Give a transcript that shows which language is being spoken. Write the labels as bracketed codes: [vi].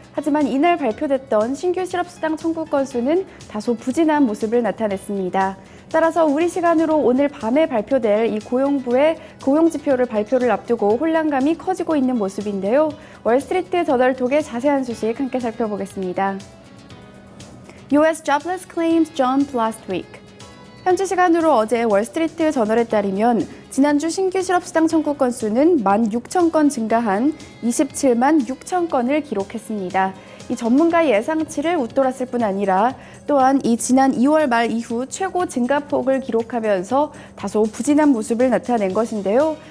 [ko] 하지만 이날 발표됐던 신규 실업수당 청구 건수는 다소 부진한 모습을 나타냈습니다. 따라서 우리 시간으로 오늘 밤에 발표될 이 고용부의 고용지표를 발표를 앞두고 혼란감이 커지고 있는 모습인데요. 월스트리트 저널 통해 자세한 소식 함께 살펴보겠습니다. [en] US jobless claims jumped last week. [ko] 현지 시간으로 어제 월스트리트 저널에 따르면 지난주 신규 실업수당 청구 건수는 16,000건 증가한 27만 6천 건을 기록했습니다. 이 전문가 예상치를 웃돌았을 뿐 아니라 또한 이 지난 2월 말 이후 최고 증가폭을 기록하면서 다소 부진한 모습을 나타낸 것인데요.